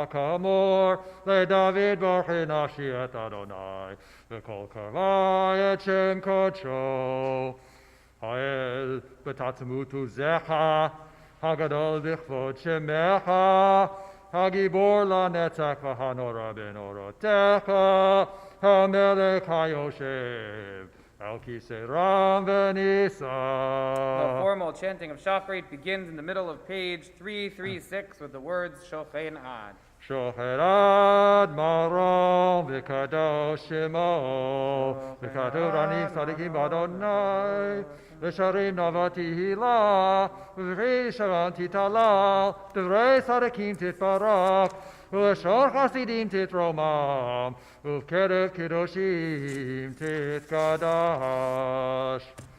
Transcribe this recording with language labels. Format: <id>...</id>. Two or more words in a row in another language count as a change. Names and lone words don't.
<he>כאמור לדוד ברכי נפשי את אדוני וכל קרבי את שם קדשו האל בתעצומות עוזך הגדול בכבוד שמך, הגבור לנצח והנורא בנורותיך, המלך היושב על כיסא רם ונישא.</he> <en>The formal chanting of Shacharit begins in the middle of page 336 with the words Shochen Ad.</en> <he>שוכן עד מרום וקדוש שמו, וכתוב עניים צדיקים באדוני, ושרים נאווה תהילה, ובפרי שרם תתהלל, דברי צדיקים תתברך, ולשון חסידים תתרומם, ובקרב קדושים תתקדש.</he>